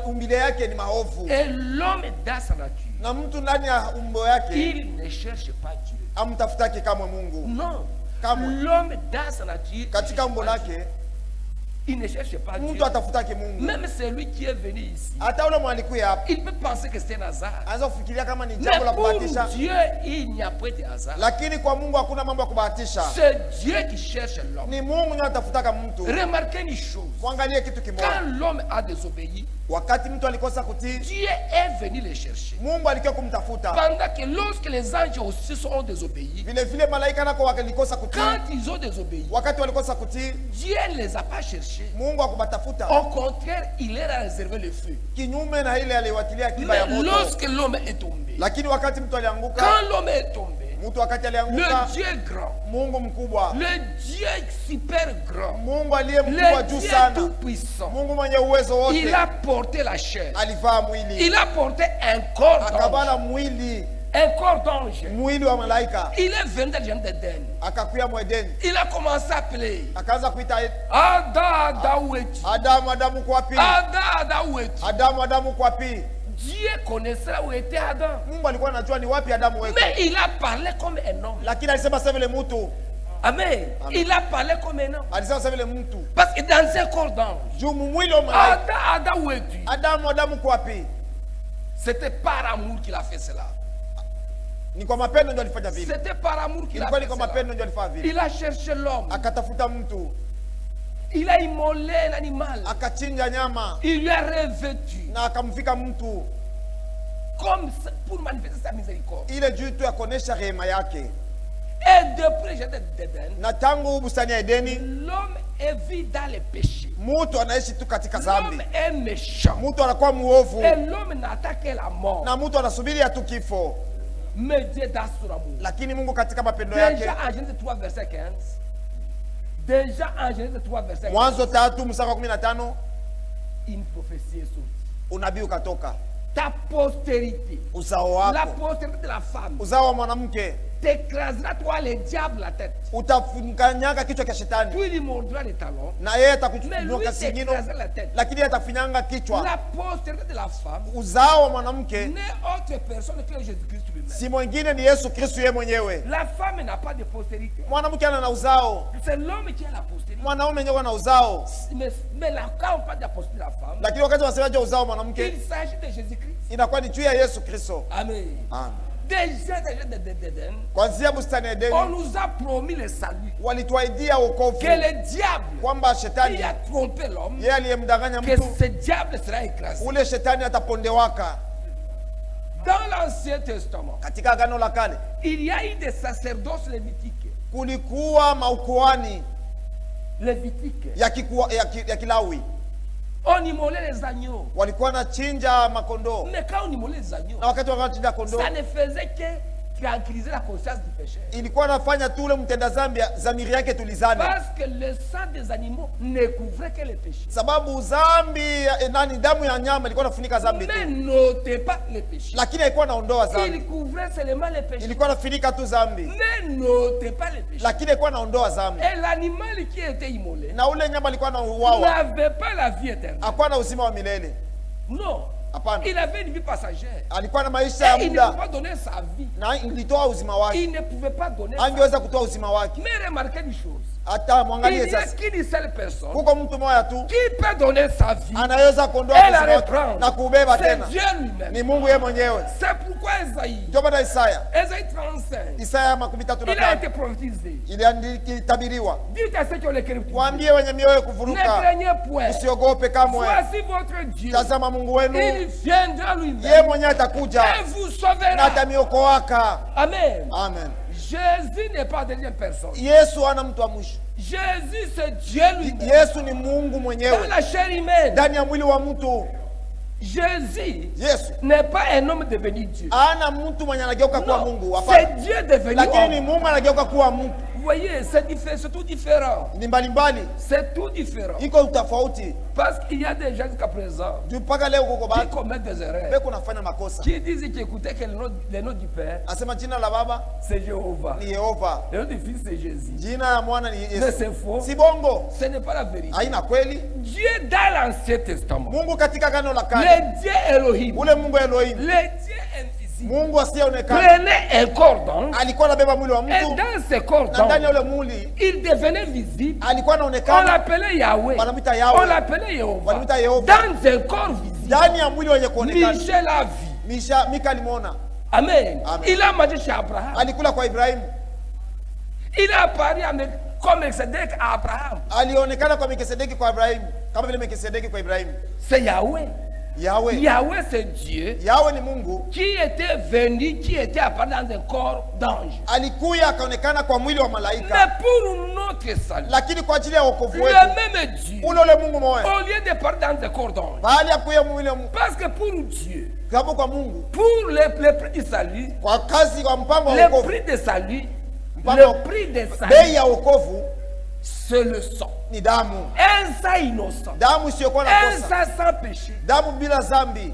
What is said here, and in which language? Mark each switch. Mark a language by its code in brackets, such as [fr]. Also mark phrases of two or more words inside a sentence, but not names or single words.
[sw] umbile yake ni maovu, [fr] Et l'homme dans sa nature, [sw] na mtu ndani ya umbo yake [fr] il ne cherche pas Dieu. [sw] amtafutaki kamwe Mungu. [fr] Non. [sw] Kamwe. [fr] L'homme dans sa nature, il ne [sw] Katika [fr] cherche [sw] umbo [fr] pas Dieu. [sw] lake [fr] Il ne cherche pas Dieu. [sw] mtu atafutaki Mungu. [fr] Même celui qui est venu ici, [sw] Hata ule mwalikuya hapa [fr] il peut penser que c'est un hasard. [sw] anaweza kufikiria kama ni [fr] Mais [sw] jambo la [fr] pour [sw] kubahatisha, [fr] Dieu, il n'y a pas de hasard. [sw] lakini kwa Mungu hakuna mambo ya kubahatisha. [fr] C'est Dieu qui cherche l'homme. [sw] Ni Mungu ndiye anatafutaka mtu. [fr] Remarquez une chose. [sw] Mwangalie kitu [fr] Quand [sw] kimoja, [fr] l'homme a désobéi, [sw] wakati mtu alikosa kutii, [fr] Dieu est venu le chercher. [sw] Mungu alikuwa kumtafuta. [fr] Pendant que lorsque les anges aussi sont désobéis, [sw] Vile vile malaika nako walikosa kutii, [fr] quand ils ont désobéi, [sw] wakati walikosa kutii, [fr] Dieu ne les a pas cherchés. [sw] Mungu hakubatafuta. [fr] Au contraire, il leur a réservé le feu. [sw] Kinyume na ile aliwatilia akiba ya [fr] Mais [sw] moto. [fr] lorsque l'homme est tombé, [sw] Lakini wakati mtu alianguka, [fr] quand l'homme est tombé, [sw] mtu wakati [fr] le [sw] alianguka, [fr] Dieu grand, [sw] Mungu mkubwa, [fr] le Dieu super grand, [sw] Mungu aliye mkubwa [fr] le [sw] juu [fr] Dieu [sw] sana, [fr] tout puissant, [sw] Mungu mwenye uwezo [fr] il [sw] wote, [fr] a porté la chair. [sw] alivaa mwili, [fr] Il a porté un corps [sw] akabana [fr] d'ange. [sw] mwili, [fr] Un corps d'ange. [sw] mwili wa malaika, [fr] Il est venu dans le jardin d'Éden. [sw] akakuya mwedeni, [fr] Il a commencé à appeler. [sw] akaanza kuita [fr] Adam, Adam, où es-tu? [sw] Adamu, Adamu kwa wapi? [fr] Adam, Adam, où es-tu? [sw] Adamu, Adamu kwa wapi? [fr] Dieu connaissait là où était Adam. [sw] Mungu alikuwa anajua ni wapi Adamu weko, [fr] Mais il a parlé comme un homme. [sw] lakini alisema sasa vile mtu, [fr] Amen. [sw] Amen. [fr] Il a parlé comme un homme. [sw] alisema sasa vile mtu, [fr] Parce que dans un corps d'ange, [sw] juu mwili wa malaika. [fr] Adam, Adam, où es-tu? [sw] Adamu, Adamu kwa wapi? [fr] C'était par amour qu'il a fait cela. [sw] Ni kwa mapendo ndio alifanya vile, [fr] C'était par amour qu'il a [sw] ilikuwa [fr] fait [sw] ni kwa [fr] cela. [sw] mapendo ndio alifanya vile. [fr] Il a cherché l'homme. [sw] Akatafuta mtu, [fr] Il a immolé l'animal. [sw] akachinja nyama [fr] Il lui a revêtu. [sw] na akamvika mtu, [fr] Comme ça, pour manifester sa miséricorde. [sw] ile juu tu ya kuonesha rehema yake. [fr] Et depuis le jardin d'Éden, [sw] Na tangu bustani ya Edeni, [fr] l'homme est vu dans les péchés. [sw] mtu anaishi tu katika [fr] L'homme [sw] dhambi, [fr] est méchant. [sw] mtu anakuwa muovu, [fr] Et l'homme n'attend que la mort. [sw] na mtu anasubiria tu kifo. [fr] Mais Dieu dans son amour. [sw] Lakini Mungu katika mapendo yake, [fr] Déjà en Genèse 3, verset 15. Déjà en Genèse 3, verset 15. [sw] Mwanzo 3 mstari wa 15, [fr] Une prophétie est sortie. [sw] unabii ukatoka, [fr] Ta postérité, [sw] uzao [fr] la [sw] wako, [fr] postérité de la femme, [sw] uzao wa mwanamke [fr] t'écrasera toi le diable la tête. [sw] utafunganyaga kichwa cha shetani, [fr] Puis il mordra les talons. [sw] na yeye [fr] Mais lui [sw] atakunyonga singino, [fr] t'écrasera la tête. [sw] lakini yeye atafinyanga kichwa. [fr] La postérité de la femme [sw] Uzao wa mwanamke [fr] n'est autre personne que Jésus-Christ lui-même. [sw] si mwingine ni Yesu Kristo yeye mwenyewe. [fr] La femme n'a pas de postérité. [sw] Mwanamke ana na uzao, [fr] C'est l'homme qui a la postérité. [sw] mwanaume ndio ana uzao, [fr] Mais là, quand on parle de la postérité de la femme, [sw] lakini wakati wanasemaje uzao wa mwanamke, [fr] il s'agit de Jésus-Christ. [sw] inakuwa ni juu ya Yesu Kristo. [fr] Amen. [sw] Amen. [fr] Déjà, d'Éden, [sw] Kwanzia bustani ya [fr] on [sw] Edeni [fr] nous a promis le salut. [sw] walituahidia wokovu, [fr] Que le diable [sw] kwamba [fr] qui [sw] shetani [fr] a trompé l'homme, [sw] yeye aliyemdanganya [fr] que [sw] mtu, [fr] ce diable sera écrasé. [sw] ule shetani atapondewaka. [fr] Dans l'Ancien Testament, [sw] Katika agano la kale [fr] il y a eu des sacerdoces lévitiques. [sw] kulikuwa maukuani [fr] Lévitiques. [sw] ya Kilawi, [fr] On immolait les agneaux. [sw] walikuwa na chinja makondoo, [fr] Mais quand on immolait les agneaux, [sw] na wakati wanachinja kondoo [fr] ça ne faisait que tranquilliser la conscience du pécheur. [sw] ilikuwa nafanya tu ule mtenda dhambi dhamiri yake tulizane, [fr] Parce que le sang des animaux ne couvrait que les péchés. [sw] sababu dhambi nani, damu ya nyama ilikuwa nafunika dhambi [fr] Mais [sw] tu, [fr] n'ôtait pas les péchés. [sw] lakini haikuwa naondoa dhambi. [fr] Il couvrait seulement les péchés. [sw] Ilikuwa nafunika tu dhambi, [fr] Mais n'ôtait pas les péchés. [sw] lakini haikuwa naondoa dhambi. [fr] Et l'animal qui était immolé [sw] Na ule nyama alikuwa na uwawa, [fr] n'avait pas la vie éternelle. [sw] hakuwa na uzima wa milele. [fr] Non. [sw] Hapana, [fr] Il avait une vie passagère. [sw] alikuwa na maisha ya [fr] Et il ne [sw] muda [fr] pouvait pas donner sa vie. [sw] na ilitoa uzima wake, [fr] Il ne pouvait pas donner sa vie. [sw] angeweza kutoa uzima wake. [fr] Mais remarquez une chose. [sw] Hata [fr] Il [sw] mwangalie [fr] n'y a [sw] sasa, [fr] qu'une seule personne [sw] kuko mtu mmoja tu [fr] qui peut donner sa vie [sw] anaweza kuondoa [fr] et la [sw] uzima wake [fr] reprendre. [sw] na kuubeba [fr] C'est [sw] tena, [fr] Dieu lui-même. [sw] ni Mungu yeye mwenyewe. [fr] C'est pourquoi Esaïe, [sw] Ndio maana Isaya [fr] Esaïe 35, [sw] Isaya 35 [fr] il a été prophétisé. [sw] ilitabiriwa, [fr] Dites à ceux qui ont les cœurs purs, [sw] waambie wenye mioyo [fr] ne [sw] kuvuruka, [fr] craignez point. [sw] usiogope kamwe. [fr] Voici votre Dieu. [sw] Tazama Mungu wenu, [fr] Il viendra [sw] yeye [fr] lui-même [sw] mwenyewe atakuja [fr] et vous [sw] na [fr] sauvera. [sw] atamiokoaka. [fr] Amen. [sw] Amen. [fr] Jésus n'est pas deuxième personne. [sw] Yesu hana mtu wa mwisho. [fr] Jésus, c'est Dieu lui-même. [sw] Yesu ni Mungu [fr] Dans [sw] mwenyewe [fr] la chair humaine, [sw] ndani ya mwili wa mtu. [fr] Jésus [sw] Yesu [fr] n'est pas un homme devenu Dieu. [sw] hana mtu mwenye anageuka kuwa [fr] Non, [sw] Mungu, hapana, [fr] c'est Dieu devenu [sw] lakini ni [fr] homme. [sw] Mungu anageuka kuwa mtu. [fr] Vous voyez, c'est tout différent. [sw] Ni mbalimbali, [fr] C'est tout différent. [sw] iko utofauti [fr] Parce qu'il y a des gens jusqu'à présent [sw] juu mpaka leo kuko [fr] qui [sw] batu [fr] commettent des erreurs, [sw] beko nafanya makosa, [fr] qui disent qu'ils écoutaient que le nom du Père, [sw] asema jina la Baba [fr] c'est Jéhovah. [sw] ni Yehova, [fr] Le nom du Fils, c'est Jésus. [sw] jina la Mwana ni [fr] Mais [sw] Yesu. [fr] c'est faux. [sw] Si bongo, [fr] Ce n'est pas la vérité. [sw] haina kweli. [fr] Dieu dans l'Ancien Testament, [sw] Mungu katika Agano la Kale, [fr] le Dieu Elohim, [sw] ule Mungu Elohim, [fr] le Dieu invisible, [sw] Mungu asiyeonekana, [fr] prenait un cordon [sw] alikuwa anabeba mwili wa [fr] et [sw] mtu, [fr] dans ce [sw] na [fr] cordon, [sw] ndani ya ule mwili [fr] il devenait visible. [sw] alikuwa [fr] On [sw] anaonekana, [fr] l'appelait Yahweh. [sw] wanamwita [fr] On [sw] Yahweh, [fr] l'appelait Jéhovah. [sw] wanamwita Yehova. [fr] Dans un corps visible, [sw] Ndani ya mwili wenye kuonekana, [fr] Michel a vu. [sw] Mika alimwona, [fr] Amen. [sw] Amen. [fr] Il a mangé chez Abraham. [sw] alikula kwa Ibrahimu, [fr] Il a apparu comme Melchizedek à Abraham. [sw] alionekana kwa Melkisedeki kwa Ibrahimu, kama vile Melkisedeki kwa Ibrahimu. [fr] C'est Yahweh. [sw] Yahweh, [fr] Yahweh, c'est Dieu [sw] Yahweh ni Mungu, [fr] qui était venu, qui était apparu dans un corps d'ange. [sw] alikuya akaonekana kwa mwili wa [fr] Mais [sw] malaika, [fr] pour notre salut, [sw] lakini kwa ajili ya wokovu wetu, [fr] le même Dieu, [sw] ule Mungu mmoja, [fr] au lieu de partir dans un corps d'ange, [sw] bahali ya kuya mwili wa [fr] parce que pour Dieu, [sw] sababu kwa Mungu, [fr] pour le prix du salut, [sw] kwa kazi, kwa mpango wa [fr] le [sw] wokovu, [fr] prix de salut, [sw] Mpango- [fr] le prix de [sw] bei [fr] salut, [sw] ya wokovu [fr] c'est le sang. [sw] ni damu, [fr] Un sang innocent. [sw] damu isiyokuwa na [fr] Un [sw] kosa, [fr] sang sans péché. [sw] damu bila dhambi,